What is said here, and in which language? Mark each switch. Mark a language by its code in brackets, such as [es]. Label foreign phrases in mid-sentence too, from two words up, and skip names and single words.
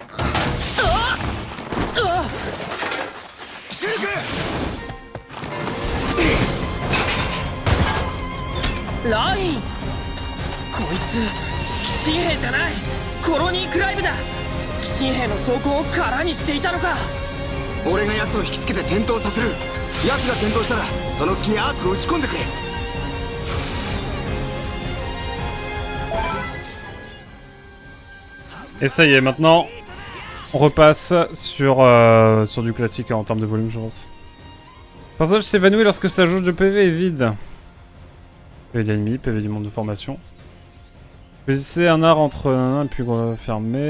[ja] シルクライン、こいつ騎士兵じゃない、コロニークライブだ。騎士兵の装甲を空にしていたのか。俺が奴を引きつけて転倒させる。奴が転倒したらその隙にアーツを打ち込んでくれ。 [fr] Et ça y est, maintenant, on repasse sur, sur du classique en termes de volume, je pense. Le personnage s'évanouit lorsque sa jauge de PV est vide. PV de l'ennemi, PV du monde de formation. Choisissez un art entre un et puis fermé.